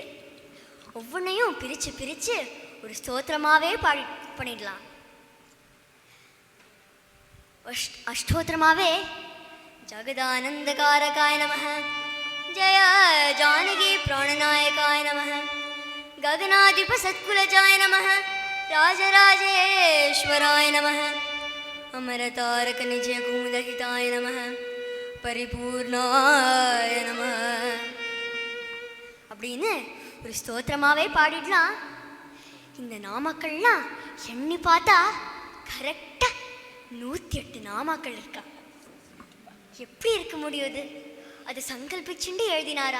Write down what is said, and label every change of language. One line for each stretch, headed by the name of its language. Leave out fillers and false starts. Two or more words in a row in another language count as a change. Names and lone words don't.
Tamil: ஒவ்வொன்றையும் பிரித்து பிரித்து ஒரு ஸ்தோத்திரமாகவே பண்ணிடலாம்.
Sanskrit: அஷ்டோத்திரமாகவே जगदानन्द कारकाय नमः, जय जानकी प्राणनायकाय नमः, गगनाधिप सत्कुलजाय नमः, राजराजेश्वराय नमः, अमरतारक निजय कुमुदहिताय नमः, परिपूर्णाय नमः
Tamil: அப்படின்னு ஒரு ஸ்தோத்திரமாகவே பாடிடலாம். இந்த நாமக்கள்லாம் எண்ணி பார்த்தா கரெக்டாக 108 நாமாக்கள் இருக்கா. எப்படி இருக்க முடியுது? அது சங்கல்பிச்சுண்டு எழுதினாரா?